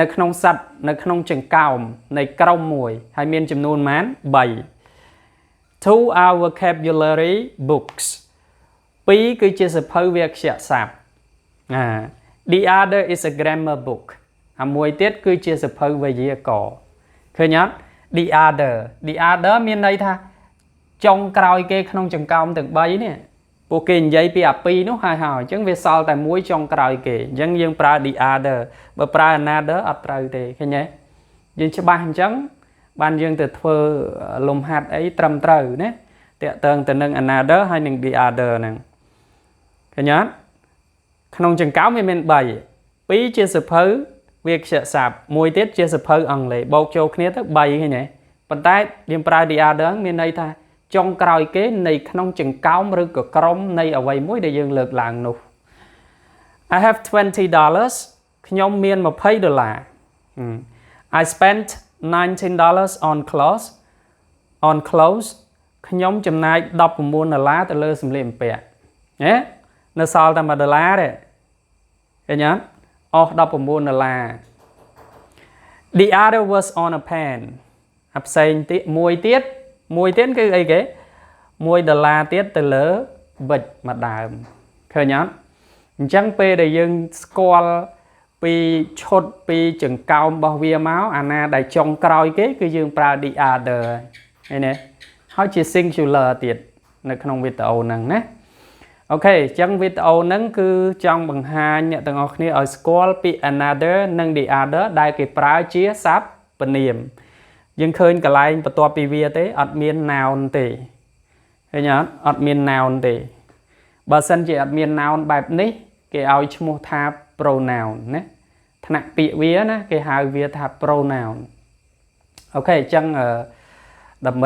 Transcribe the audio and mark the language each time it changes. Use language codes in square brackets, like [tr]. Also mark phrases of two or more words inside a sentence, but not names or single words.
[km] ក្នុងស័ព្ទនៅក្នុងចង្កោមនៃក្រុមមួយហើយមានចំនួនប៉ុន្មាន3 [en] 2 are vocabulary books [km] 2 គឺជាសៀវភៅវាក្យស័ព្ទ [en] the other is a grammar book [km] អាមួយទៀតគឺជាសៀវភៅវេយ្យាករណ៍ឃើញអត់ [en] the other [km] មានន័យថាចុងក្រោយ គេក្នុងចង្កោមទាំង3នេះពួកគេនិយាយពីអា2នោះហើយអញ្ចឹងវាសល់តែមួយចុងក្រោយគេអញ្ចឹងយើងប្រើ [en] the other [km] បើប្រើ another អត់ត្រូវទេឃើញទេយើងច្បាស់អញ្ចឹងបាន យើងទៅធ្វើលំហាត់អីត្រឹមត្រូវណាតាក់ទងទៅនឹង another ហើយនឹង [en] the other [km] ហ្នឹងឃើញអត់ក្នុងចង្កោមវាមាន3 2ជាសៀវភៅវាក្យ ស័ព្ទមួយទៀតជាសៀវភៅអង់គ្លេសបូកចូលគ្នាទៅ3ឃើញទេប៉ុន្តែយើងប្រើ [en] the other [km] មានន័យថាចុង ក្រោយគេនៃក្នុងចង្កោមឬក៏ក្រុមនៃអ្វីមួយដែលយើងលើកឡើង [en] នោះ I have $20 [km] ខ្ញុំមាន$20 [en] I spent $19 on clothes ខ្ញុំ [km] ចំណាយ$19ទៅលើសម្លៀកបំពាក់ណានៅសល់តែ$1ទេឃើញអត់អស់$19 [en] The other was on a pen [km] អាផ្សេងទៀតមួយទៀតគឺអីគេ$1ទៀតទៅលើប៊ិចមួយដើមឃើញអត់អញ្ចឹងពេលដែលយើងស្គាល់ ពីឈុតពីចង្កោមរបស់វាមកអាណាដែលចុងក្រោយគេគឺយើងប្រើ [en] the other [km] ហើយណាហើយជា singular ទៀតនៅក្នុងវីដេអូហ្នឹងណាអូខេអញ្ចឹងវីដេអូហ្នឹងគឺចង់បង្ហាញអ្នក ទាំងអស់គ្នាឲ្យស្គាល់ពី another និង [en] the other [km] ដែលគេប្រើជាសព្វនាមយើងឃើញកន្លែងបន្ទាប់ពីវាទេអត់មាន noun ទេឃើញអត់មាន noun ទេបើ សិនជាអត់មាន noun បែបនេះគេឲ្យឈ្មោះថា pronoun ណាថ្នាក់ពាក្យវាណាគេហៅវាថា pronoun អូខេអញ្ចឹងដើម្បី